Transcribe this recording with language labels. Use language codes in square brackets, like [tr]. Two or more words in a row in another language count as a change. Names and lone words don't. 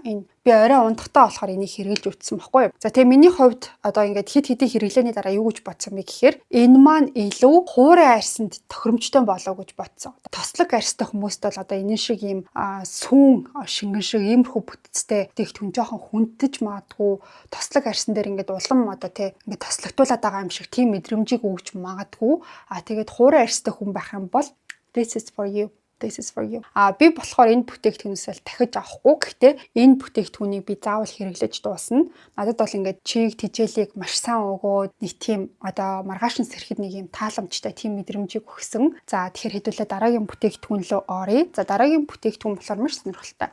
[mn] Энэ би орой унтахтаа болохоор энийг хэрэглэж үзсэн баггүй юу. За тэгээ миний хувьд одоо ингээд хит хитийн хэрэглээний дараа юу гэж бодсон бэ гэхээр энэ маань илүү хуурай арьсанд тохиромжтой болоо гэж бодсон. Тослог арьстай хүмүүст бол одоо энэ шиг ийм сүүн шингэн шиг иймэрхүү бүтцтэй бүтээгдэхүүн жоохон хүндэж магадгүй. Тослог арьсан дээр ингээд улам одоо тий ингээд тослогдуулаад байгаа юм шиг тийм мэдрэмжийг өгч магадгүй. Тэгээд хуурай арьстай хүн байх юм бол [en] this is for you. [mn] Би болохоор энэ бүтээгдэхүүнээс л дахиж авахгүй. Гэхдээ энэ бүтээгдэхүүнийг би заавал хэрэглэж дуусна. Надад бол ингээд чиг тижээлийг маш сайн өгөөд нэг тийм одоо маргаашин сэрхэд нэг юм тааламжтай тийм мэдрэмжийг өгсөн. За тэгэхээр хэдүүлээ дараагийн бүтээгдэхүүн рүү оръё. За дараагийн бүтээгдэхүүн болохоор маш сонирхолтой.